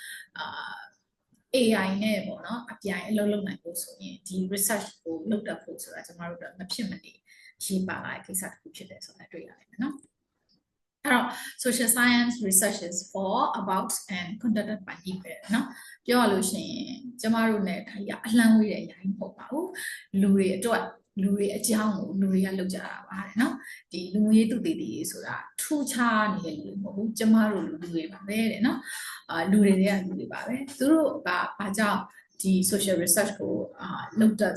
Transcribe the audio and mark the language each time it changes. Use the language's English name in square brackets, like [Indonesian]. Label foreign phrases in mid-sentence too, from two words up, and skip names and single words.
[Burmese] AI နဲ့ပေါ့နော်အပြိုင်အလုပ်လုပ်နိုင်ဖို့ဆိုရင်ဒီ research ကိုလုပ်တတ်ဖို့ဆိုတာကျမတို့တော့မဖြစ်မနေရေးပါ လာတဲ့ကိစ္စတစ်ခုဖြစ်တယ်ဆိုတာတွေ့ရတယ်နော်အဲ့တော့ [English] social science research is for about and conducted by people [Burmese] နော်ပြောရလို့ရှိရင်ကျမတို့ ਨੇ ဒါကြီးအလှမ်းဝေးတဲ့အရာကြီးမဟုတ်ပါဘူးလူတွေအတွက်လူတွေအကြောင်းကိုလူတွေကလုပ်ကြတာပါတဲ့နော်ဒီလူမျိုးရေးသူတည်တည်ဆိုတာထူးခြားနေတဲ့လူတွေမဟုတ်ဘူးကျမတို့လူတွေပါပဲတဲ့နော်လူတွေကလူတွေပါပဲသူတို့ကဘာကြောင့်ဒီ [English] social research [Burmese] ကိုလုပ်တတ်